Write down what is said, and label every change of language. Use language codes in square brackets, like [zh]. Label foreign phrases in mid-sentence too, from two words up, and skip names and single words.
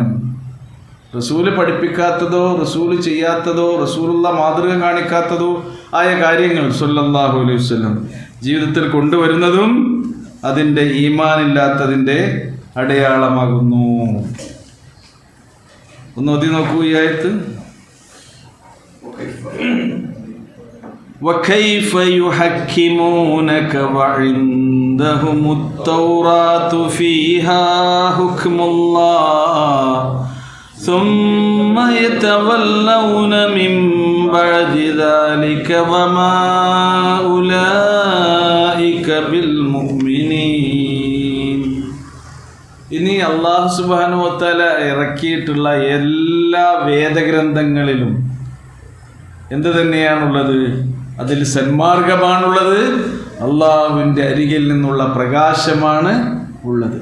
[ml] റസൂല് പഠിപ്പിക്കാത്തതോ റസൂല് ചെയ്യാത്തതോ റസൂലുള്ള മാതൃക കാണിക്കാത്തതോ ആയ കാര്യങ്ങൾ [ar] صلى الله عليه وسلم [ml] ജീവിതത്തിൽ കൊണ്ടുവരുന്നതും അതിൻ്റെ ഈമാനില്ലാത്തതിൻ്റെ അടയാളമാകുന്നു. ഒന്ന് ഓതി നോക്കൂ ഈ ആയത്ത്. [ar] وكيف يحكمونك وعندهم التوراة فيها حكم الله ثم يتولون من بعد ذلك وما أولئك بالمؤمنين. [ml] ഇനി [ar] الله سبحانه وتعالى [ml] ഇറക്കിയിട്ടുള്ള എല്ലാ വേദഗ്രന്ഥങ്ങളിലും എന്ത് തന്നെയാണുള്ളത്? അതിൽ സന്മാർഗമാണുള്ളത്, അള്ളാഹുവിൻ്റെ അരികിൽ നിന്നുള്ള പ്രകാശമാണ് ഉള്ളത്.